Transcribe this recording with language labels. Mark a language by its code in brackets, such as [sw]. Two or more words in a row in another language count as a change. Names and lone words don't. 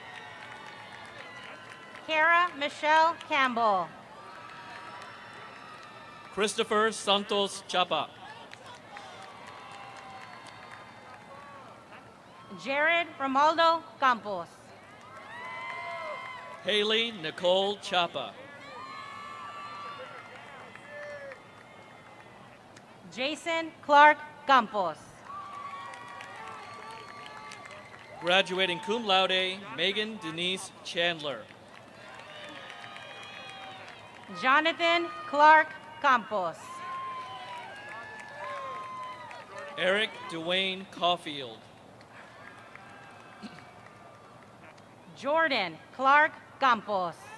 [en] Kara Michelle Campbell. Christopher Santos Chapa. Jared Romaldo Campos. Haley Nicole Chapa. Jason Clark Campos. Graduating [la] cum laude, [en] Megan Denise Chandler. Jonathan Clark Campos. Eric Dwayne Caulfield. Jordan Clark Campos.